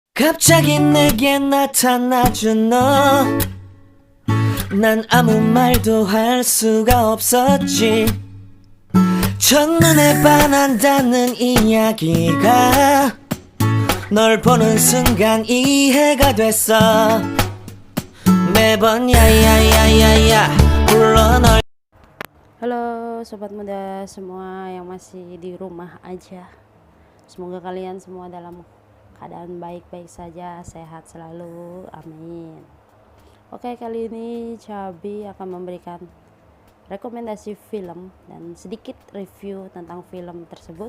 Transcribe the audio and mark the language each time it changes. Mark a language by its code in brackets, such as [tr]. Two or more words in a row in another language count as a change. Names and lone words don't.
[ko] 갑자기 내게 나타나준 너, 난 아무 말도 할 수가 없었지. 첫눈에 반한다는 이야기가 널 보는 순간 이해가 됐어. 매번 야야야야야 불러 널. [id] Halo sobat muda semua yang masih di rumah aja. Semoga kalian semua dalam keadaan baik-baik saja, sehat selalu, amin. Oke, kali ini Cabi akan memberikan rekomendasi film dan sedikit review tentang film tersebut.